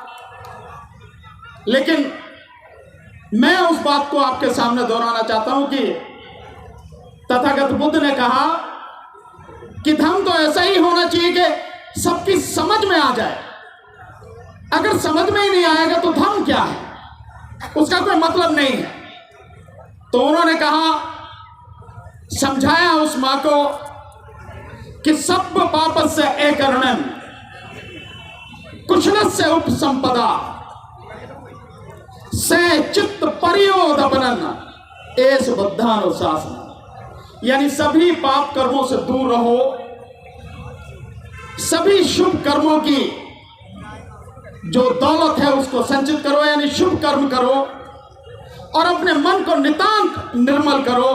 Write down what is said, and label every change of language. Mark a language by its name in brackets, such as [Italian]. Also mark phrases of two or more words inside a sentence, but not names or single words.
[Hindi] लेकिन मैं उस बात को आपके सामने दोहराना चाहता हूं कि तथागत बुद्ध ने कहा कि धर्म तो ऐसा ही होना चाहिए कि सबकी समझ में आ जाए। अगर समझ में ही नहीं आएगा तो धर्म क्या है, उसका कोई मतलब नहीं है। तो उन्होंने कहा, समझाया उस मां को कि [Pali] सब पापस्य एकर्णन कुशलस्य उपसंपदा से चित्त परियोदपनन एस बुद्धानुशासन। [Hindi] यानी सभी पाप कर्मों से दूर रहो, सभी शुभ कर्मों की जो दौलत है उसको संचित करो, यानी शुभ कर्म करो और अपने मन को नितांत निर्मल करो।